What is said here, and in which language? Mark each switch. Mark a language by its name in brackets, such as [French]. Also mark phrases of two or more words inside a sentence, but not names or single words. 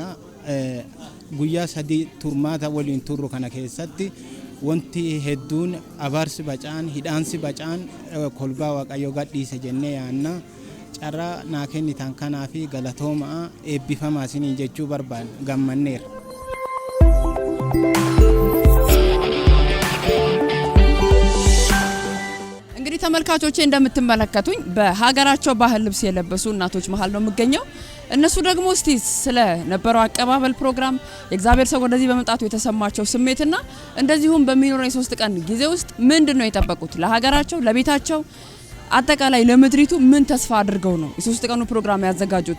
[Oromo] Guyyaa 3 turmaata waliin turru kana keessatti wanti hedduun abaarsi bacaan hidhaansi bacaan kolbaa waaqayyoo gadhiise jennee yaanna. Carraa naa kennitan kanaa fi galatoomaa eebbifamaa isiniin jechuu barbaanna gammanneera. [Amharic] እንግዲህ እንግዲህ ተመልካቾቼ እንደምትመለከቱኝ በሀገራቸው ባህል ልብስ የለበሱ እናቶች መሃል ነው የምገኘው። እነሱ ደግሞ እስቲ ስለ ነበረው አቀባበል ፕሮግራም የእግዚአብሔር ሰው ወደዚህ በመምጣቱ የተሰማቸው ስሜትና እንደዚሁም በሚኖረው የ3 ቀን ጊዜ ውስጥ ምንድነው የጠበቁት ለሀገራቸው፣ ለቤታቸው፣ አጠቃላይ ለምድሪቱ ምን ተስፋ አድርገው ነው የ3 ቀኑ ፕሮግራም ያዘጋጁት?